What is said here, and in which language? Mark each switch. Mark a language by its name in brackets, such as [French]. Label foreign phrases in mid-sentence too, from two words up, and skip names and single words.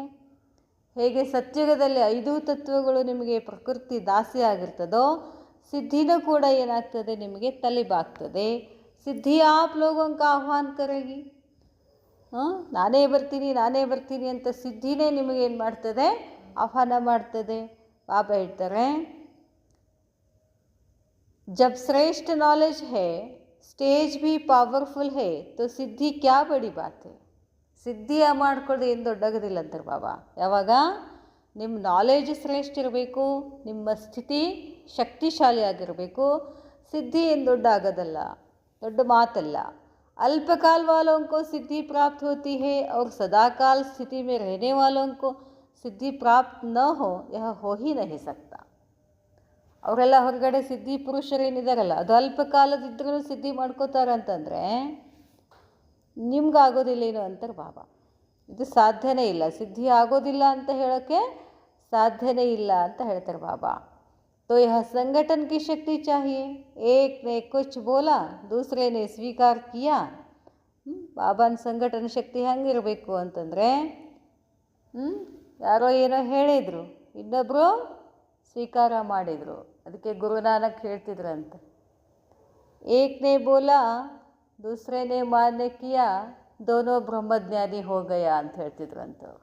[Kannada] ಹೇಗೆ ಸತ್ಯುಗದಲ್ಲಿ 5 ತತ್ವಗಳು ನಿಮಗೆ ಪ್ರಕೃತಿ ದಾಸಿ ಆಗಿರ್ತದೋ, ಸಿದ್ಧಿನೂ ಕೂಡ ಏನಾಗ್ತದೆ, ನಿಮಗೆ ತಲೆಬಾಗ್ತದೆ. [Hindi] सिद्धि आप लोगों का आह्वान करेगी. [Kannada] ನಾನೇ ಬರ್ತೀನಿ ಅಂತ ಸಿದ್ಧಿನೇ ನಿಮಗೇನು ಮಾಡ್ತದೆ, ಆಹ್ವಾನ ಮಾಡ್ತದೆ. ಬಾಬಾ ಹೇಳ್ತಾರೆ, [Hindi] जब श्रेष्ठ नॉलेज है, स्टेज भी पावरफुल है, तो सिद्धि क्या बड़ी बात है. [Kannada] ಸಿದ್ಧಿ ಮಾಡ್ಕೊಳ್ಳೋದು ಏನು ದೊಡ್ಡಾಗೋದಿಲ್ಲ ಅಂತಾರೆ ಬಾಬಾ. ಯಾವಾಗ ನಿಮ್ಮ ನಾಲೆಜ್ ಶ್ರೇಷ್ಠ ಇರಬೇಕು, ನಿಮ್ಮ ಸ್ಥಿತಿ ಶಕ್ತಿಶಾಲಿ ಆಗಿರಬೇಕು. ಸಿದ್ಧಿ ಏನು ದೊಡ್ಡ ಆಗೋದಲ್ಲ, ದೊಡ್ಡ ಮಾತಲ್ಲ. [Hindi] अल्पकाल वालों को सिद्धि प्राप्त होती है और सदाकाल स्थिति में रहने वालों को सिद्धि प्राप्त न हो, यह हो ही नहीं सकता. [Kannada] ಅವರೆಲ್ಲ ಹೊರಗಡೆ ಸಿದ್ಧಿ ಪುರುಷರೇನಿದ್ದಾರಲ್ಲ, ಅದು ಅಲ್ಪ ಕಾಲದಿದ್ರೂ ಸಿದ್ಧಿ ಮಾಡ್ಕೋತಾರಂತಂದರೆ ನಿಮ್ಗಾಗೋದಿಲ್ಲೇನು ಅಂತಾರೆ ಬಾಬಾ. ಇದು ಸಾಧ್ಯನೇ ಇಲ್ಲ, ಸಿದ್ಧಿ ಆಗೋದಿಲ್ಲ ಅಂತ ಹೇಳೋಕ್ಕೆ ಸಾಧ್ಯನೇ ಇಲ್ಲ ಅಂತ ಹೇಳ್ತಾರೆ ಬಾಬಾ. [Hindi] तो यह संगठन की शक्ति चाहिए. एक ने कुछ बोला, दूसरे ने स्वीकार किया. [Kannada] ಬಾಬಾನ ಸಂಘಟನ ಶಕ್ತಿ ಹೆಂಗಿರಬೇಕು ಅಂತಂದರೆ, ಯಾರೋ ಏನೋ ಹೇಳಿದರು, ಇನ್ನೊಬ್ಬರು ಸ್ವೀಕಾರ ಮಾಡಿದರು. ಅದಕ್ಕೆ ಗುರುನಾನಕ್ ಹೇಳ್ತಿದ್ರಂತ, [Hindi] एक ने बोला दूसरे ने मान्य किया, दोनों ब्रह्मज्ञानी हो गए [Kannada] ಅಂತ ಹೇಳ್ತಿದ್ರಂತ.